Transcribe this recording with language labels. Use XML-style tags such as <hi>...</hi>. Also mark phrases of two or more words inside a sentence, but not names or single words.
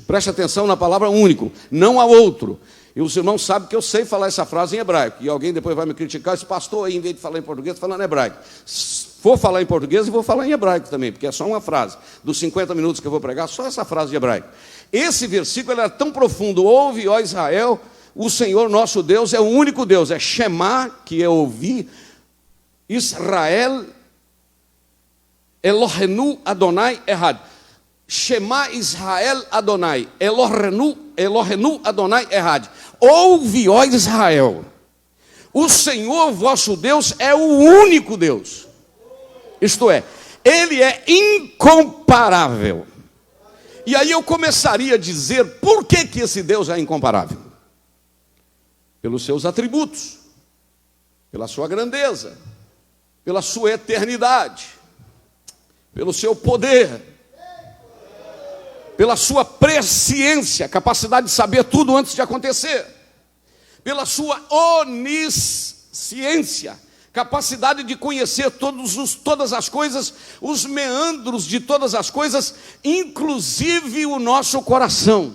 <pt>Preste atenção na palavra único, não há outro. E os irmãos sabem que eu sei falar essa frase em hebraico, e alguém depois vai me criticar: esse pastor aí, em vez de falar em português, está falando em hebraico. Vou falar em português e vou falar em hebraico também, porque é só uma frase. Dos 50 minutos que eu vou pregar, só essa frase de hebraico. Esse versículo era tão profundo: ouve, ó Israel, o Senhor nosso Deus é o único Deus. É Shema, que é ouvir.</pt> <he>ישראל, אלהינו אדני אחד. שמע ישראל אדני, אלהינו אדני אחד.</he> <pt>Ouve, ó Israel, o Senhor vosso Deus é o único Deus. Isto é, Ele é incomparável. E aí eu começaria a dizer por que esse Deus é incomparável. Pelos seus atributos, pela sua grandeza, pela sua eternidade, pelo seu poder, pela sua presciência, capacidade de saber tudo antes de acontecer, pela sua onisciência, capacidade de conhecer todas as coisas, os meandros de todas as coisas, inclusive o nosso coração.</pt>